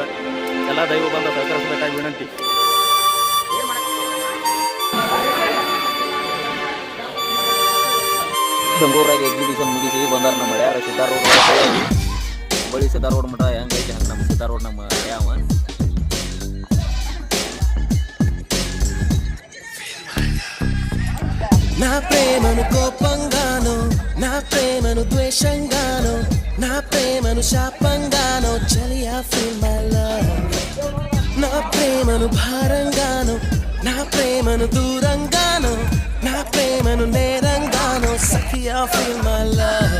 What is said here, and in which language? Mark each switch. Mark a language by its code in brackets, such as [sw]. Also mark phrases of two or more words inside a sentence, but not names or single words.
[kn] ಎಲ್ಲ ದೈವ ಬಂದು ಸಹಕರಿಸಬೇಕಾಗಿ ವಿನಂತಿ. ಬೆಂಗಳೂರಾಗ ಎಕ್ಸಿಬಿಷನ್ ಮುಗಿಸಿ ಬಂದಾರ ನಮ್ಮ ಮಳ್ಯಾರ ಸಿದ್ದಾರೋಡ್ ಬಳಿ ಸಿದ್ದಾರೋಡ್ ಮಠ ಹೆಂಗೈತಿ ಹಂಗೆ ನಮ್ಮ ಸಿದ್ದಾರೋಡ್ ನಮ್ಮ ಯಾವ [te] నా ప్రేమను కోపంగానో, నా ప్రేమను ద్వేషంగానో, నా ప్రేమను శాపంగానో చలియా [en] feel my love. [te] నా ప్రేమను భారంగానో, నా ప్రేమను దూరంగానో, నా ప్రేమను నేరంగానో సఖియా [en] feel my love.